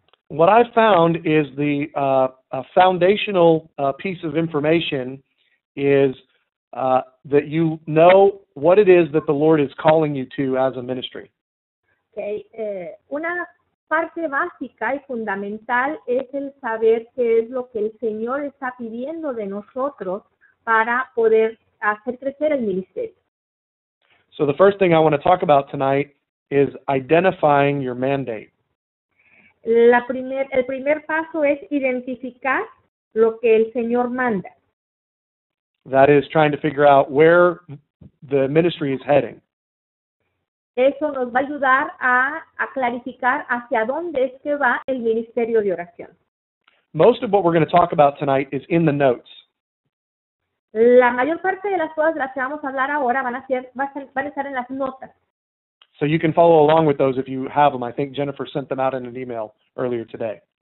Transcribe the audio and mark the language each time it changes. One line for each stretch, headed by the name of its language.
English: What I've found is the foundational piece of information is that you know what it is that the Lord is calling you to as a ministry. Okay.
Spanish: Una parte básica y fundamental es el saber qué es lo que el Señor está pidiendo de nosotros para poder hacer crecer el ministerio.
English: So the first thing I want to talk about tonight is identifying your mandate.
Spanish: El primer paso es identificar lo que el Señor manda.
English: That is trying to figure out where the ministry is heading.
Spanish: Eso nos va a ayudar a clarificar hacia dónde es que va el ministerio de oración.
English: Most of what we're going to talk about tonight is in the notes.
Spanish: La mayor parte de las cosas de las que vamos a hablar ahora van a estar en las notas.
English: So you can follow along with those if you have them. I think Jennifer sent them out in an email earlier today.